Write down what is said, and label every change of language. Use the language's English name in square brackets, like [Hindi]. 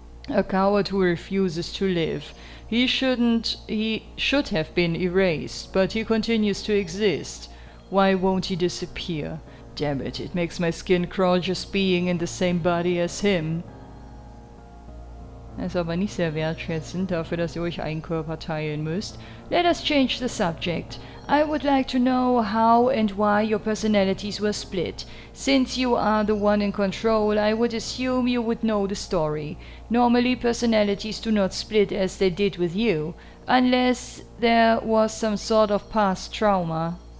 [English] A coward who refuses to live. He should have been erased, but he continues to exist. Why won't he disappear? Damn it, it makes my skin crawl just being in the same body as him. [German] Das ist aber nicht sehr wertschätzend dafür, dass ihr euch einen Körper teilen müsst. [English] Let us change the subject. I would like to know how and why your personalities were split. Since you are the one in control, I would assume you would know the story. Normally, personalities do not split as they did with you, unless there was some sort of past trauma.